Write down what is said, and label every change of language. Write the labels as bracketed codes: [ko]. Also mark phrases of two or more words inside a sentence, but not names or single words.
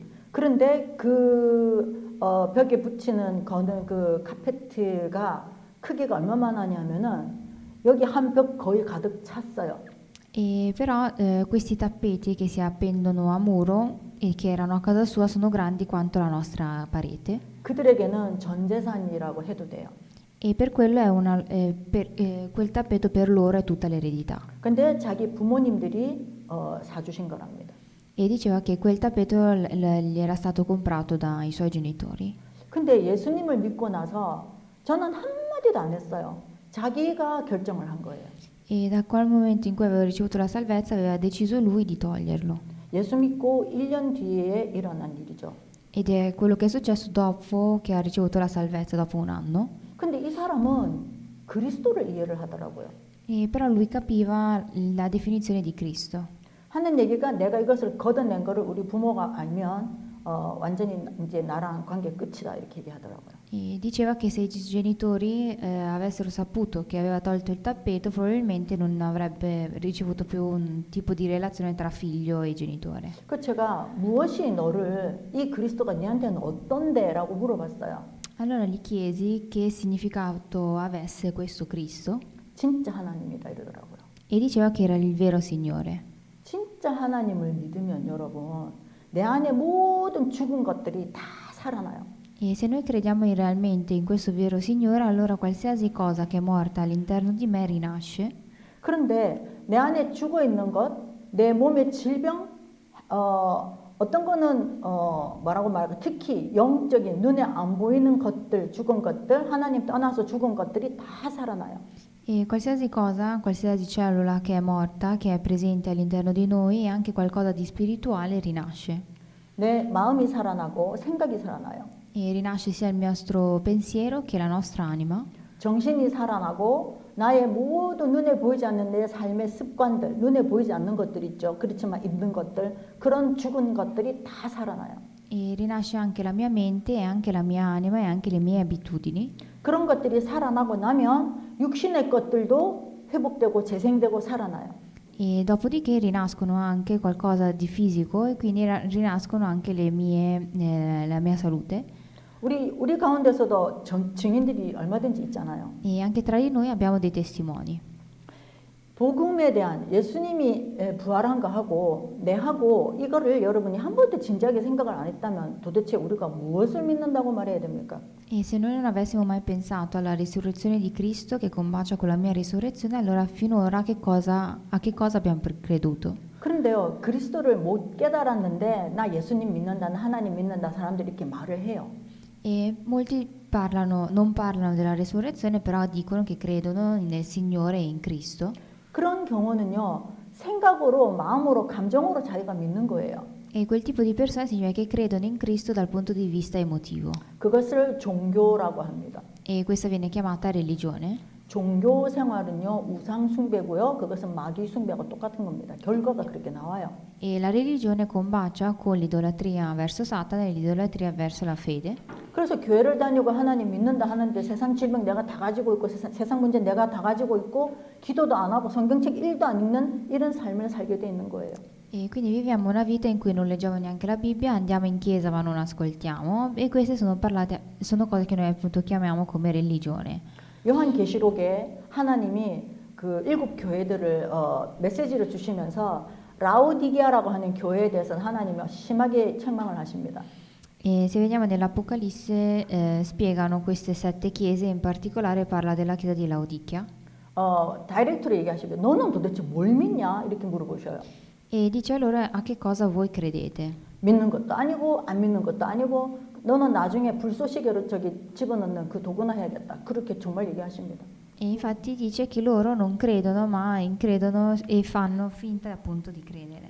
[ko] 그런데 그 벽에 붙이는 거는 그 카페트가 크기가 얼마나 하냐면은 여기 한 벽 거의 가득 찼어요. [it] E però questi tappeti che si appendono a muro e che erano a casa sua sono grandi quanto la nostra parete. [ko] 그들에게는 전 재산이라고 해도 돼요. [it] E per quello è quel tappeto per loro è tutta l'eredità. [ko] 근데 자기 부모님들이 사주신 거랍니다. [it] E diceva che quel tappeto gli era stato comprato dai suoi genitori. [ko] 근데 예수님을 믿고 나서 저는 한마디도 안 했어요. 자기가 결정을 한 거예요. [it] E da quel momento in cui aveva ricevuto la salvezza aveva deciso lui di toglierlo. [ko] 예수 믿고 1년 뒤에 일어난 일이죠. [it] Ed è quello che è successo dopo che ha ricevuto la salvezza, dopo un anno. [ko] 근데 이 사람은 그리스도를 이해를 하더라고요. [it] E però lui capiva la definizione di Cristo. [ko] 하는 얘기가 내가 이것을 걷어낸 거를 우리 부모가 알면 완전히 이제 나랑 관계 끝이다 이렇게 얘기하더라고요. [it] E diceva che se i genitori avessero saputo che aveva tolto il tappeto, probabilmente non avrebbe ricevuto più un tipo di relazione tra figlio e genitore. [ko] 그 제가 무엇이 너를 이 그리스도가 네한테는 어떤데라고 물어봤어요. [it] Allora gli chiesi che significato avesse questo Cristo [ko] 진짜 하나님이다 이러더라고요. [it] e diceva che era il vero Signore. [ko] 진짜 하나님을 믿으면 여러분 내 안에 모든 죽은 것들이 다 살아나요. [it] E se noi crediamo realmente in questo vero Signore, allora qualsiasi cosa che è morta all'interno di me rinasce. [ko] 그런데 내 안에 죽어 있는 것, 내 몸의 질병, 어떤 거는 뭐라고 말할까? 특히 영적인 눈에 안 보이는 것들, 죽은 것들, 하나님 떠나서 죽은 것들이 다 살아나요. [it] E qualsiasi cosa, qualsiasi cellula che è morta, che è presente all'interno di noi, e anche qualcosa di spirituale rinasce. [ko] 내 마음이 살아나고 생각이 살아나요. [it] E rinasce sia il nostro pensiero che la nostra anima. [ko] 정신이 살아나고 나의 모든 눈에 보이지 않는 내 삶의 습관들, 눈에 보이지 않는 것들 있죠. 그렇지만 있는 것들, 그런 죽은 것들이 다 살아나요. [it] E rinasce anche la mia mente e anche la mia anima e anche le mie abitudini. [ko] 그런 것들이 살아나고 나면 육신의 것들도 회복되고 재생되고 살아나요. [it] E dopodiché rinascono anche qualcosa di fisico e quindi rinascono anche la mia salute. [ko] 우리 가운데서도 증인들이 얼마든지 있잖아요. [it] E anche tra di noi abbiamo dei testimoni. [ko] 복음에 대한 예수님이 부활한 거 하고 내하고 이거를 여러분이 한 번도 진지하게 생각을 안 했다면 도대체 우리가 무엇을 믿는다고 말해야 됩니까? [it] E se noi non avessimo mai pensato alla risurrezione di Cristo che combacia con la mia risurrezione, allora finora a che cosa abbiamo creduto? [ko] 그런데요, 그리스도를 못 깨달았는데 나 예수님 믿는다, 나 하나님 믿는다 사람들이 이렇게 말을 해요. [it] E molti non parlano della risurrezione, però dicono che credono nel Signore e in Cristo. [ko] 그런 경우는요, 생각으로, 마음으로, 감정으로 자기가 믿는 거예요. [it] E quel tipo di persone significa che credono in Cristo dal punto di vista emotivo. [ko] 그것을 종교라고 합니다. [it] E questa viene chiamata religione. [ko] 종교 생활은요, 우상 숭배고요. 그것은 마귀 숭배하고 똑같은 겁니다. 결과가 그렇게 나와요. [it] E la religione combacia con l'idolatria verso Satana e l'idolatria verso la fede. [ko] 그래서 교회를 다니고 하나님 믿는다 하는데 세상 질병 내가 다 가지고 있고 세상 문제 내가 다 가지고 있고 기도도 안 하고 성경책 1도 안 읽는 이런 삶을 살게 돼 있는 거예요. [it] E quindi viviamo una vita in cui non leggiamo neanche la Bibbia, andiamo in chiesa ma non ascoltiamo, e queste sono cose che noi appunto chiamiamo come religione. [ko] 요한계시록에 하나님이 그 7 교회들을 메시지를 주시면서 라오디게아라고 하는 교회에 대해서는 하나님이 심하게 책망을 하십니다. [it] E se vediamo nell'Apocalisse spiegano queste 7 chiese, in particolare parla della chiesa di Laodicea. [ko] 다이렉트로 얘기하시면 너는 도대체 뭘 믿냐 이렇게 물어보셔요. [it] E dice allora a che cosa voi credete? [ko] 믿는 것도 아니고 안 믿는 것도 아니고 너는 나중에 불쏘시개로 저기 집어넣는 그 도구나 해야겠다. 그렇게 정말 얘기하십니다. [it] E infatti dice che loro non credono ma incredono e fanno finta appunto di credere.